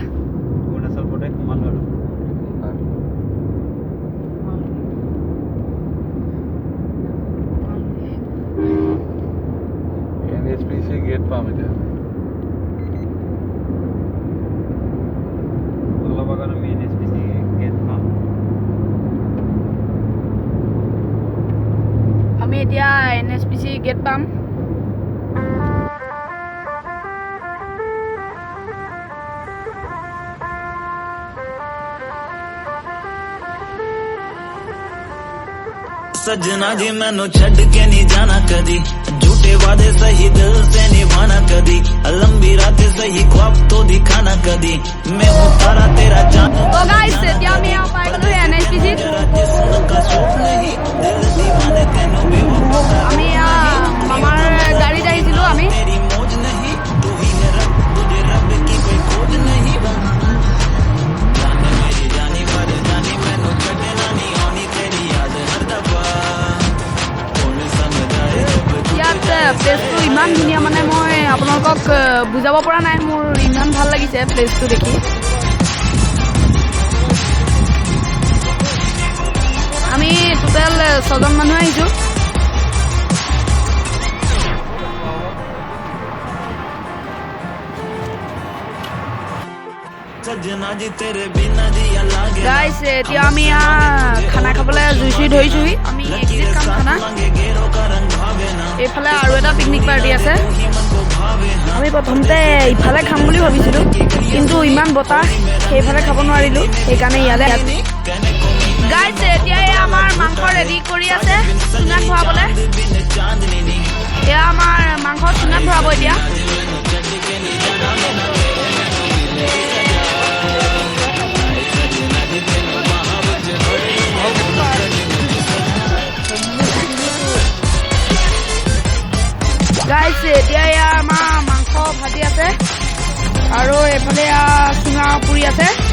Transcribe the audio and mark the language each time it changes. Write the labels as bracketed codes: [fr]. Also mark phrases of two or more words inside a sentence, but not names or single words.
[as] অৰুণাচল প্ৰদেশ সমান হ'ল। NHPC গেট পাম এতিয়া। অলপ আগত আমি NHPC গেট পাম। আমি এতিয়া NHPC গেট পাম। [hi] सजना जी मैनू छड़ के नहीं जाना कदी झूठे वादे सही दिल से निभाना कदी लंबी रातें सही ख्वाब तो दिखाना कदी मैं हूँ तारा तेरा चांद [as] তো গাইস এতিয়া আমি পাই গলোহি NHPC [hi] जरा जिस्म का शौक नहीं दिल दीवाने तेनों बेवफा का [as] আমি মামাৰ গাড়ীত আহিছিলো আমি। [hi] तेरी मौज नहीं तू ही है रब तुझे रब की कोई खोज नहीं जाने मेरी जानी पर जानी मैनू छड़ना नहीं होनी तेरी याद हर दफा कौन समझाए जब [as] ইয়াত প্লেচটো ইমান ধুনীয়া মানে মই আপোনালোকক বুজাব পৰা নাই, মোৰ ইমান ভাল লাগিছে প্লেচটো দেখি। আমি টোটেল 6জন মানুহ আহিছো। [hi] सजना जी तेरे बिना जिया लागे [as] গাইস এতিয়া আমি খানা খাবলৈ জুই চুই ধৰিছোহি। আমি একদিন খাম খানা। [hi] मांगे गेरों का रंग भावे ना [as] এইফালে আৰু এটা পিকনিক পাৰ্টি আছে। [hi] ही मन को भावे ना [as] আমি প্ৰথমতে ইফালে খাম বুলি ভাবিছিলো, কিন্তু ইমান বতাহ সেইফালে খাব নোৱাৰিলো, সেইকাৰণে ইয়ালে। [hi] कहने को [as] গাইস এতিয়া আমাৰ মাংস ৰেডি কৰি আছে চুঙাত ভৰাবলে। [hi] बिन चांदनी नी [as] এয়া আমাৰ মাংস চুঙাত ভৰাব এতিয়া। গাইস এতিয়া আমাৰ মাংস ভাজি আছে আৰু এইফালে চুঙা পুৰি আছে।